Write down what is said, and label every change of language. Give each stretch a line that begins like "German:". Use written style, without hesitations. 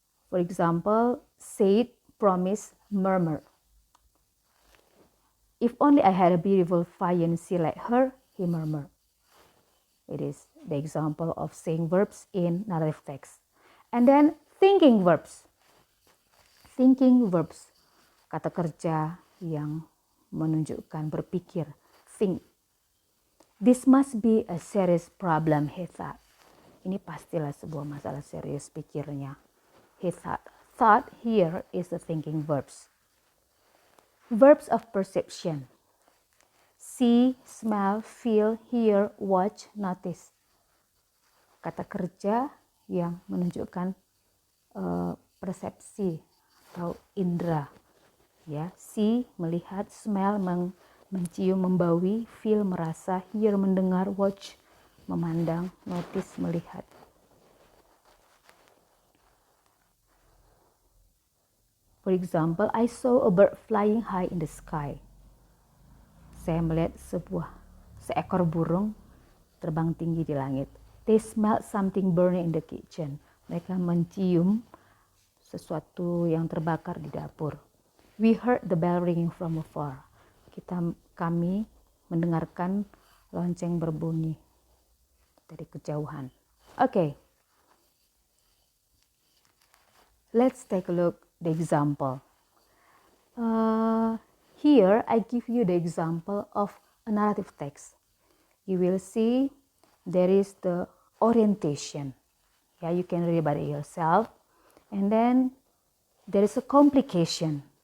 English: For example, said, promise, murmur. If only I had a beautiful fiancée like her, he murmured. It is the example of saying verbs in narrative text. And then thinking verbs. Thinking verbs.
Indonesian: Kata kerja yang menunjukkan berpikir.
English: Think. This must be a serious problem, he thought.
Indonesian: Ini pastilah sebuah masalah serius, pikirnya.
English: He thought. Thought here is the thinking verbs. Verbs of perception. See, smell, feel, hear, watch, notice.
Indonesian: Kata kerja yang menunjukkan persepsi atau indera. Ya, see, melihat, smell, mencium, membawi, feel, merasa, hear, mendengar, watch, memandang, notice, melihat.
English: For example, I saw a bird flying high in the sky.
Indonesian: Saya melihat seekor burung terbang tinggi di langit.
English: They smelled something burning in the kitchen.
Indonesian: Mereka mencium sesuatu yang terbakar di dapur.
English: We heard the bell ringing from afar.
Indonesian: Kami mendengarkan lonceng berbunyi dari kejauhan.
English: Okay. Let's take a look the example. Here I give you the example of a narrative text. You will see there is the orientation. Yeah, you can read about it yourself. And then there is a complication.